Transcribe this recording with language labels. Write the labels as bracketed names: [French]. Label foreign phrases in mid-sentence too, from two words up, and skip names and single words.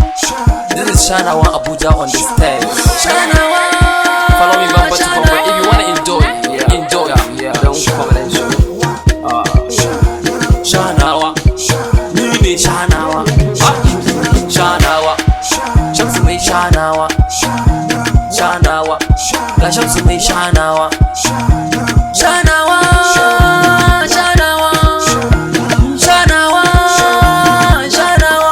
[English] This is Shanawa Abuja on the stage. Shanawa. Follow me bumper to bumper. If you wanna enjoy, enjoy. Don't comment and show. [Hausa] Shanawa, Nini Shanawa, Shanawa, Shamsu mai Shanawa, Shanawa, ga Shamsu mai Shanawa, Shanawa, Shanawa, Shanawa, Shanawa.